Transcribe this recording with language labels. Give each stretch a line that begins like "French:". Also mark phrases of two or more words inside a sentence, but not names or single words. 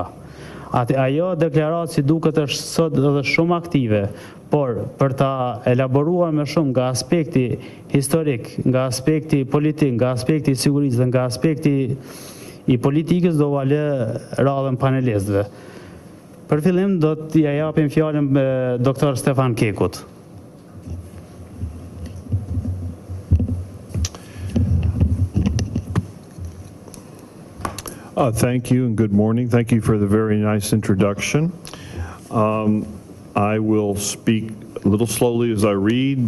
Albanian: Ajo deklaratë si duket është sot edhe shumë aktive, por për ta elaboruar më shumë nga aspekti historik, nga aspekti politik, nga aspekti i sigurisë dhe nga aspekti i politikës do valë radhën panelistëve. Për fillim do t'ja japim fjalën doktor Stefan Kekut.
English: Thank you and good morning. Thank you for the very nice introduction. I will speak a little slowly as I read.